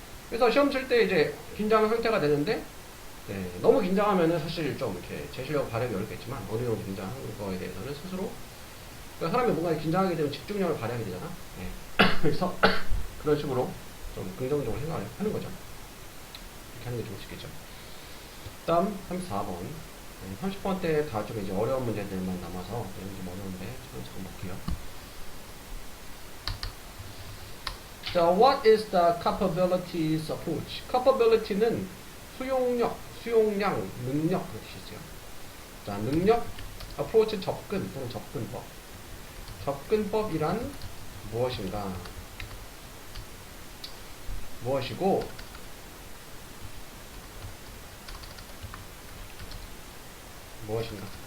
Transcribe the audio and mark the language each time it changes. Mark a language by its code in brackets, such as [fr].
[ko] 그래서 시험 칠 때 이제 긴장 상태가 되는데 네, 너무 긴장하면은 사실 좀 이렇게 제 실력 발휘하기 어렵겠지만 어느 정도 긴장하는 거에 대해서는 스스로 그러니까 사람이 뭔가 긴장하게 되면 집중력을 발휘하게 되잖아. 네. 그래서 그런 식으로 좀 긍정적으로 생각을 하는 거죠. 이렇게 하는 게 좋을 수 있겠죠. 다음 34번 30번 때 다 좀 이제 어려운 문제들만 남아서 이런 좀 어려운데 저는 잠깐 볼게요. [en] 자, what is the capabilities approach? [ko] capability는 수용력, 수용량, 능력 그렇게 있어요. 자, 능력, approach 접근 또는 접근법. 접근법이란 무엇인가? 무엇이고 무엇인가?